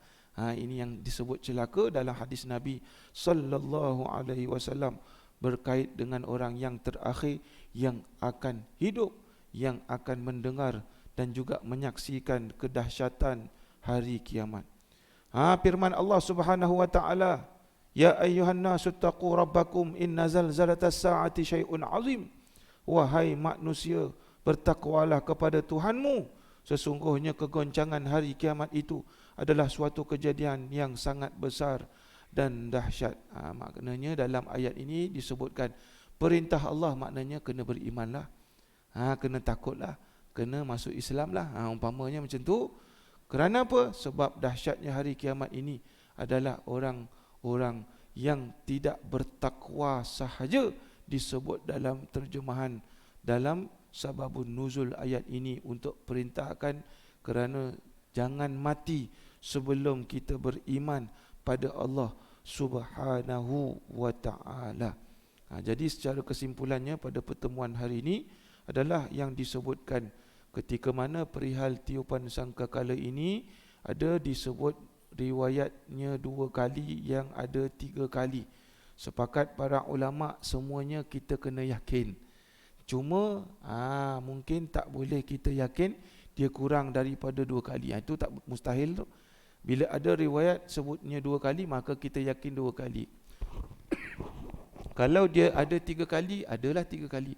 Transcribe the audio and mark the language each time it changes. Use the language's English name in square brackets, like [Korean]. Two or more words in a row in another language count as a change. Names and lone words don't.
[Malay] Ini yang disebut celaka dalam hadis Nabi [Arabic] صلى الله عليه وسلم [Malay] berkait dengan orang yang terakhir yang akan hidup, yang akan mendengar dan juga menyaksikan kedahsyatan hari kiamat. Firman Allah [Arabic] سبحانه وتعالى، يا أيها الناس اتقوا ربكم إن زلزلة الساعة شيء عظيم. [Malay] Wahai manusia, bertakwalah kepada Tuhanmu, sesungguhnya kegoncangan hari kiamat itu adalah suatu kejadian yang sangat besar dan dahsyat. Maknanya dalam ayat ini disebutkan perintah Allah, maknanya kena berimanlah, kena takutlah, kena masuk Islam lah, umpamanya macam tu. Kerana apa? Sebab dahsyatnya hari kiamat ini adalah orang yang tidak bertakwa sahaja disebut dalam terjemahan dalam [Arabic] سبب النزول [Malay] ayat ini untuk perintahkan kerana jangan mati sebelum kita beriman pada Allah [Arabic] سبحانه وتعالى. [Malay] Jadi secara kesimpulannya pada pertemuan hari ini adalah yang disebutkan ketika mana perihal tiupan sangkakala ini ada disebut riwayatnya 2 kali, yang ada 3 kali. Sepakat para ulama semuanya kita kena yakin. Cuma mungkin tak boleh kita yakin dia kurang daripada 2 kali. Itu tak mustahil tu. Bila ada riwayat sebutnya 2 kali, maka kita yakin 2 kali. Kalau dia ada 3 kali, adalah 3 kali.